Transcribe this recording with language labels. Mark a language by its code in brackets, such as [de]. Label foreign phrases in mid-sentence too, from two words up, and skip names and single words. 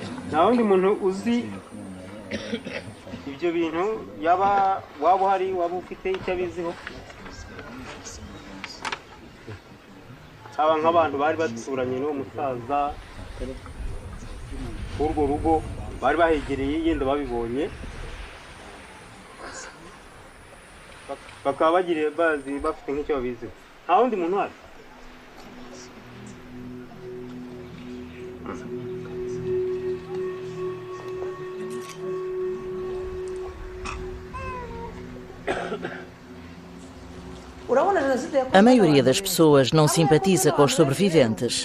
[rw] nta wundi muntu uzi ibyo bintu waba uhari waba ufite icyo abiziho aba nk'abantu bari baturanye n'uwo musaza urwo rugo bari bahegereye yenda babibonye bakaba bagiriye bazi bafite nk'icyo babiziho nta wundi muntu uhari [pt] A maioria das pessoas não simpatiza com os sobreviventes.